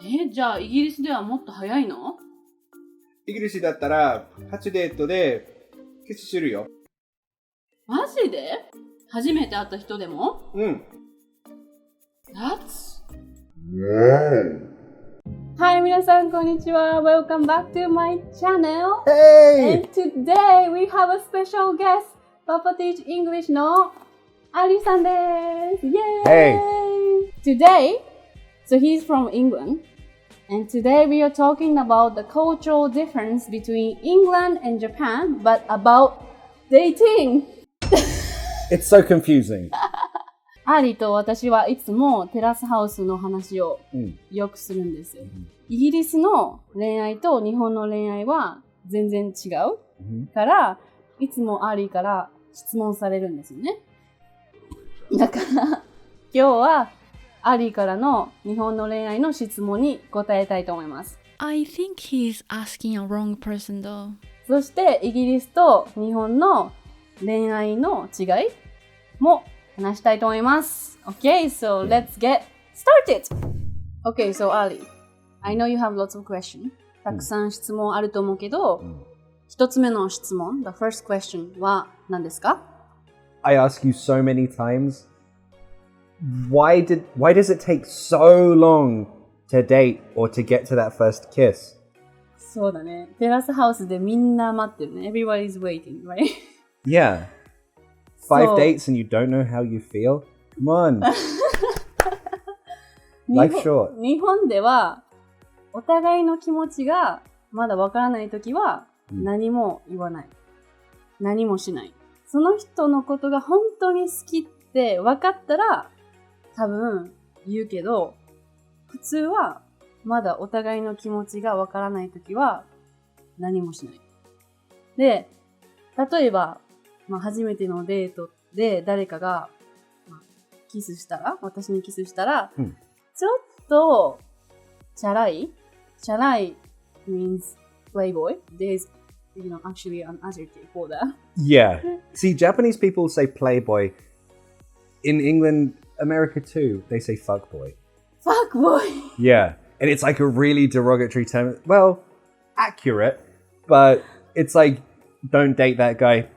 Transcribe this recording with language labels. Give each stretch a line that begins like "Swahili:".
Japanese: じゃあイギリスではもっと早いの？イギリスだったら、初デートでキスするよ。マジで？初めて会った人でも？
English: That's... Hi
Japanese: 皆さんこんにちは。
English: Welcome back to my channel. Hey! And today we have a special guest.
Japanese: Papa Teach English のアリさんです。
English: Yay! Hey! Today, so he's from England. And today we are talking about the cultural difference between England and Japan, but about dating. It's so confusing.
Japanese: アーリーと私はいつもテラスハウスの話をよくするんですよ。イギリスの恋愛と日本の恋愛は全然違うから、いつもアーリーから質問されるんですよね。だから今日はアーリーからの日本の恋愛の質問に答えたいと思います。
English: I think he's asking a wrong person though.
Japanese: そしてイギリスと日本の恋愛の違いも話したいと思います。
English: Okay, so let's get started! Okay, so Ali, I know you have lots of questions.
Japanese: たくさん質問あると思うけど、一つ目の質問、
English: the first question
Japanese: は何ですか？
English: I ask you so many times, why does it take so long to date or to get to that first kiss?
Japanese: そうだね。テラスハウスでみんな待ってるね。
English: Everybody's waiting, right? Yeah. 5 dates and you don't know how you feel? Come on. Life short.
Japanese: 日本ではお互いの気持ちがまだわからないときは何も言わない。何もしない。その人のことが本当に好きって分かったら多分言うけど、普通はまだお互いの気持ちがわからないときは何もしない。で、例えば、初めてのデートで誰かが、キスしたら、私にキスしたら、ちょっとチャラい
English: means playboy. There's, actually an adjective for that. Yeah. See, Japanese people say playboy. In England, America too, they say fuckboy. Fuckboy! Yeah. And it's like a really derogatory term. Well, accurate, but it's like, don't date that guy.